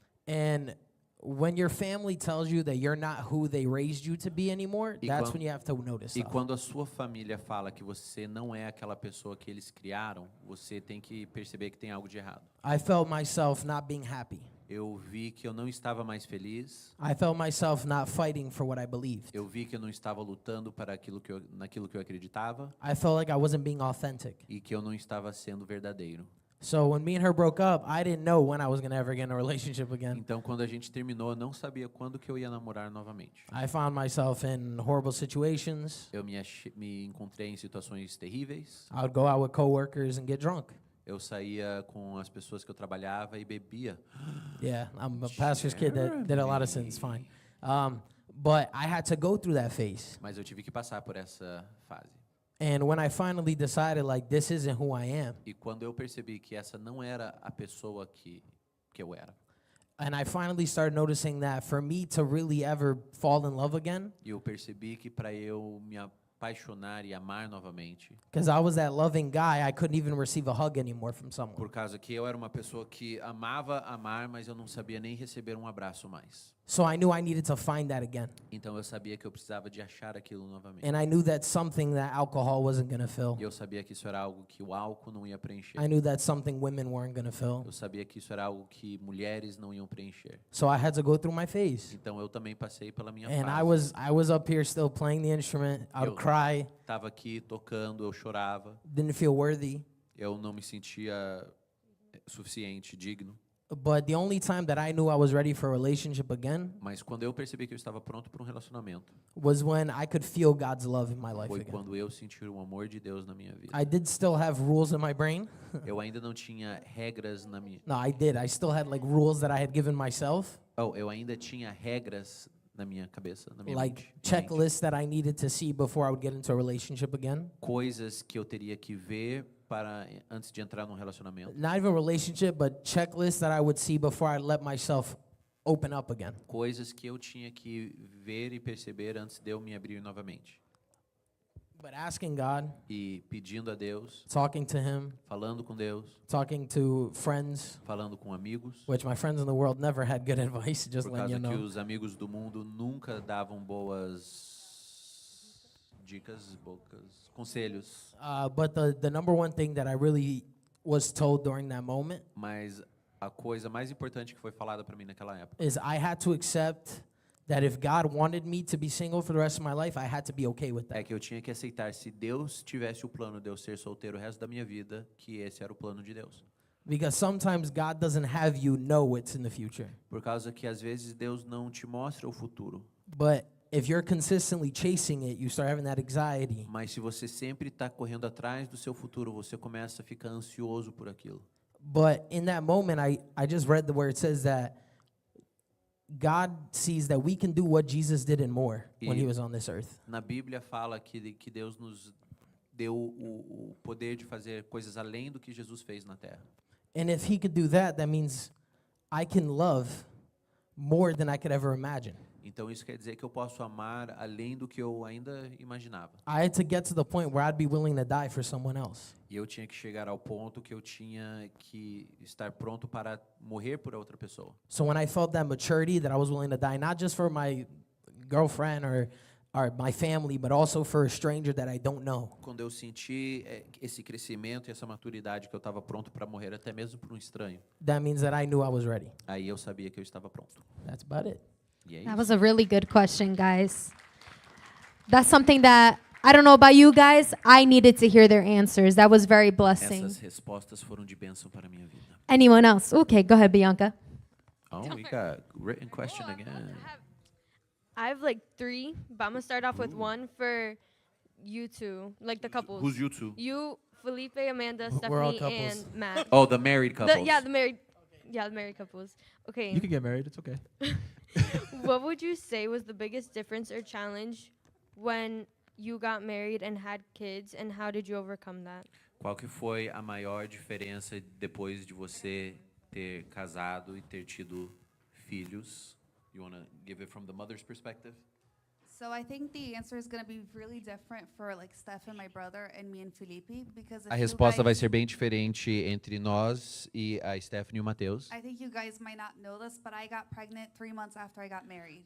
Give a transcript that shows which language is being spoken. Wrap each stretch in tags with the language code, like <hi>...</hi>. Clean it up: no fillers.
<en>And when your family tells you that you're not who they raised you to be anymore,</en> <pt>E</pt> <en>that's</en> <pt>quando-</pt> <en>when you have to notice</en> <pt>E</pt> <en>stuff.</en> <pt>quando a sua família fala que você não é aquela pessoa que eles criaram, você tem que perceber que tem algo de errado.</pt> <en>I felt myself not being happy.</en> <pt>Eu vi que eu não estava mais feliz.</pt> <en>I felt myself not fighting for what I believed.</en> <pt>Eu vi que eu não estava lutando para naquilo que eu acreditava</pt> <en>I felt like I wasn't being authentic.</en> <pt>e que eu não estava sendo verdadeiro.</pt> <en>So when me and her broke up, I didn't know when I was going to ever get in a relationship again.</en> <pt>Então, quando a gente terminou, eu não sabia quando que eu ia namorar novamente.</pt> <en>I found myself in horrible situations.</en> <pt>Eu me encontrei em situações terríveis.</pt> <en>I would go out with coworkers and get drunk.</en> <pt>Eu saía com as pessoas que eu trabalhava e bebia.</pt> <en>Yeah, I'm a pastor's kid that did a lot of sins. Fine. But I had to go through that phase.</en> <pt>Mas eu tive que passar por essa fase.</pt> <en>And when I finally decided, like, this isn't who I am,</en> <pt>E quando eu percebi que essa não era a pessoa que eu era,</pt> <en>and I finally started noticing that for me to really ever fall in love again,</en> <pt>e eu percebi que para eu me apaixonar e amar novamente,</pt> <en>because I was that loving guy, I couldn't even receive a hug anymore from someone.</en> <pt>por causa que eu era uma pessoa que amava amar, mas eu não sabia nem receber um abraço mais.</pt> <en>So I knew I needed to find that again.</en> <pt>Então eu sabia que eu precisava de achar aquilo novamente.</pt> <en>And I knew that's something that alcohol wasn't going to fill.</en> <pt>E eu sabia que isso era algo que o álcool não ia preencher.</pt> <en>I knew that's something women weren't going to fill.</en> <pt>Eu sabia que isso era algo que mulheres não iam preencher.</pt> <en>So I had to go through my phase.</en> <pt>Então eu também passei pela minha</pt> <en>And</en> <pt>fase.</pt> <en>I was up here still playing the instrument. I would</en> <pt>Eu</pt> <en>cry,</en> <pt>Estava aqui tocando, eu chorava.</pt> <en>didn't feel worthy.</en> <pt>Eu não me sentia suficiente, digno.</pt> <en>But the only time that I knew I was ready for a relationship again</en> <pt>Mas quando eu percebi que eu estava pronto para um relacionamento,</pt> <en>was when I could feel God's love in my life</en> <pt>foi</pt> <en>again.</en> <pt>quando eu senti o amor de Deus na minha vida.</pt> <en>I did still have rules in my brain.</en> <pt>Eu ainda não tinha regras na minha.</pt> <en>No, I did. I still had like rules that I had given myself,</en> <pt>Eu ainda tinha regras na minha cabeça, na minha</pt> <en>like</en> <pt>mente.</pt> <en>checklists that I needed to see before I would get into a relationship again.</en> <pt>Coisas que eu teria que ver para antes de entrar num relacionamento.</pt> <en>Not even a relationship, but checklists that I would see before I let myself open up again.</en> <pt>Coisas que eu tinha que ver e perceber antes de eu me abrir novamente.</pt> <en>But asking God,</en> <pt>E pedindo a Deus,</pt> <en>talking to Him,</en> <pt>falando com Deus,</pt> <en>talking to friends,</en> <pt>falando com amigos,</pt> <en>which my friends in the world never had good advice, just</en> <pt>por</pt> <en>letting</en> <pt>causa</pt> <en>you</en> <pt>que</pt> <en>know.</en> <pt>os amigos do mundo nunca davam boas dicas, conselhos.</pt> <en>But the number one thing that I really was told during that moment</en> <pt>Mas a coisa mais importante que foi falada para mim naquela época</pt> <en>is I had to accept that if God wanted me to be single for the rest of my life, I had to be okay with</en> <pt>é</pt> <en>that.</en> <pt>que eu tinha que aceitar, se Deus tivesse o plano de eu ser solteiro o resto da minha vida, que esse era o plano de Deus.</pt> <en>Because sometimes God doesn't have you know it's in the future.</en> <pt>Por causa que às vezes Deus não te mostra o futuro.</pt> <en>But if you're consistently chasing it, you start having that anxiety.</en> <pt>Mas se você sempre está correndo atrás do seu futuro, você começa a ficar ansioso por aquilo.</pt> <en>But in that moment, I just read where it says that God sees that we can do what Jesus did and more when He was on this earth.</en> <pt>Na Bíblia fala que Deus nos deu o poder de fazer coisas além do que Jesus fez na terra.</pt> <en>And if He could do that, that means I can love more than I could ever imagine.</en> <pt>Então isso quer dizer que eu posso amar além do que eu ainda imaginava.</pt> <en>I had to get to the point where I'd be willing to die for someone else.</en> <pt>E eu tinha que chegar ao ponto que eu tinha que estar pronto para morrer por outra pessoa.</pt> <en>So when I felt that maturity, that I was willing to die, not just for my girlfriend or my family, but also for a stranger that I don't know.</en> <pt>Quando eu senti esse crescimento e essa maturidade que eu estava pronto para morrer até mesmo por um estranho,</pt> <en>That means that I knew I was ready.</en> <pt>aí eu sabia que eu estava pronto.</pt> <en>That's about it.</en> <pt>E é</pt> <en>That</en> <pt>isso.</pt> <en>was a really good question, guys. That's something that I don't know about you guys. I needed to hear their answers. That was very blessing.</en> <pt>Essas respostas foram de bênção para a minha vida.</pt> <en>Anyone else? Okay, go ahead, Bianca. Oh, we got written question again. I have like 3, but I'm gonna start off with one for you two, like the couples. Who's you two? You, Felipe, Amanda, We're all Stephanie, couples. and Matt. Oh, the married couples. Yeah, the married. Yeah, the married couples. Okay. You can get married. It's okay. What would you say was the biggest difference or challenge when you got married and had kids, and how did you overcome that?</en> <pt>Qual que foi a maior diferença depois de você ter casado e ter tido filhos?</pt> <en>You want to give it from the mother's perspective? So I think the answer is going to be really different for like Steph and my brother and me and Felipe because if</en> <pt>A</pt> <en>you</en> <pt>resposta vai</pt> <en>guys-</en> <pt>ser bem diferente entre nós e a Stephanie e o Mateus.</pt> <en>I think you guys might not know this, but I got pregnant 3 months after I got married.</en>